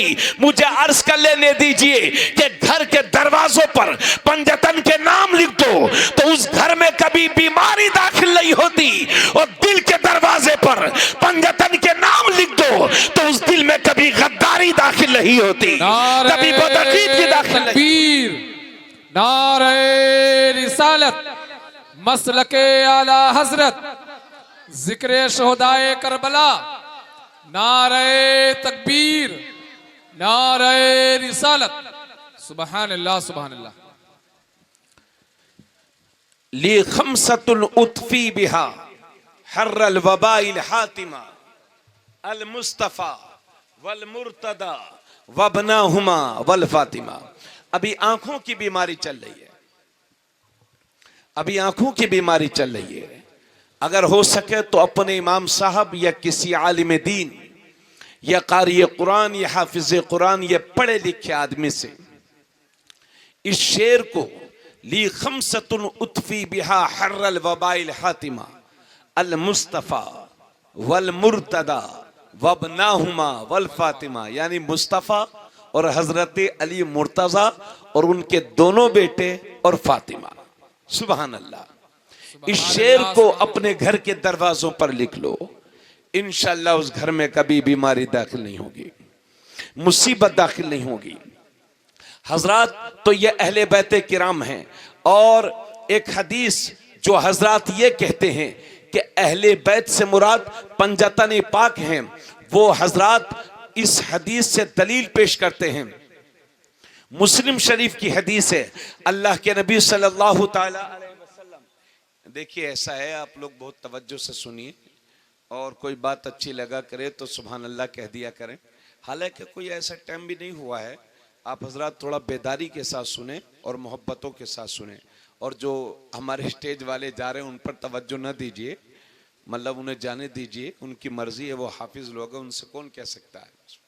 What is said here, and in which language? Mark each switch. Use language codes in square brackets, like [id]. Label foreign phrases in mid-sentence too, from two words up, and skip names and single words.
[hi] मुझे अर्ज कर लेने दीजिए कि घर के दरवाजों पर पंजतन के नाम लिख दो तो उस घर में कभी बीमारी दाखिल नहीं होती, और दिल के दरवाजे पर पंजतन के नाम लिख दो तो उस दिल में कभी गद्दारी दाखिल नहीं होती, कभी बदअकीदगी दाखिल नहीं। नारे रिसालत, मसलके आला हजरत, जिक्र शोहदाए करबला, नारे तकबीर, नारे रिसालत। [ar] سبحان الله سبحان الله. لي خمسة أطفي بها حر الوباء الحاطمة المصطفى والمرتضى وابناهما والفاطمة. [hi] अभी आंखों की बीमारी चल रही है, अभी आंखों की बीमारी चल रही है। अगर हो सके तो अपने इमाम साहब या किसी आलिम दीन या कारी कुरान या हाफिज कुरान या पढ़े लिखे आदमी से इस शेर को [ar] لي خمسة أطفي بها حر الوباء الحاطمة المصطفى والمرتضى وابناهما والفاطمة, [hi] यानी मुस्तफ़ा और हजरत अली मुर्तजा और उनके दोनों बेटे और फातिमा। [ar] سبحان الله. [hi] इस शेर को अपने घर के दरवाजों पर लिख लो, इंशाअल्लाह उस घर में कभी बीमारी दाखिल नहीं होगी, मुसीबत दाखिल नहीं होगी। हजरात, तो ये अहले बैत किराम हैं। और एक हदीस जो हजरात ये कहते हैं कि अहले बैत से मुराद पंजतन पाक हैं, वो हजरात इस हदीस से दलील पेश करते हैं। मुस्लिम शरीफ की हदीस है, अल्लाह के नबी [ar] صلى الله تعالى عليه وسلم. [hi] देखिए ऐसा है, आप लोग बहुत तवज्जो से सुनिए और कोई बात अच्छी लगा करे तो [ar] سبحان الله [hi] कह दिया करें। हालांकि कोई ऐसा टाइम भी नहीं हुआ है, आप हजरात थोड़ा बेदारी के साथ सुने और मोहब्बतों के साथ सुने। और जो हमारे स्टेज वाले जा रहे हैं उन पर तवज्जो न दीजिए, मतलब उन्हें जाने दीजिए, उनकी मर्जी है, वो हाफिज लोग हैं, उनसे कौन कह सकता है।